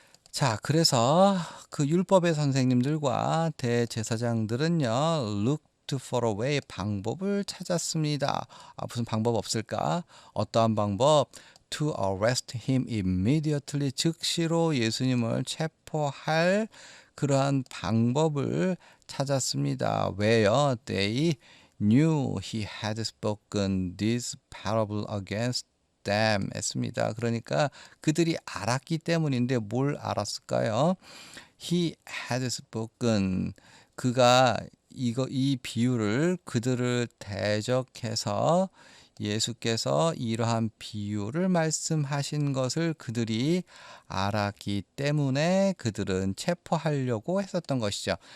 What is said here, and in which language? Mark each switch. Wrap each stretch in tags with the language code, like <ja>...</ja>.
<ko>자, 그래서 그 율법의 선생님들과 대제사장들은요,</ko> <en>looked for a way</en> <ko>방법을 찾았습니다. 무슨 방법 없을까? 어떠한 방법?</ko> <en>To arrest him immediately</en> <ko>즉시로 예수님을 체포할 그러한 방법을 찾았습니다. 왜요?</ko> <en>They knew he had spoken this parable against them</en> <ko>했습니다. 그러니까 그들이 알았기 때문인데 뭘 알았을까요?</ko> <en>He had spoken</en> <ko>그가 이 비유를 그들을 대적해서 예수께서 이러한 비유를 말씀하신 것을 그들이 알았기 때문에 그들은 체포하려고 했었던 것이죠.</ko>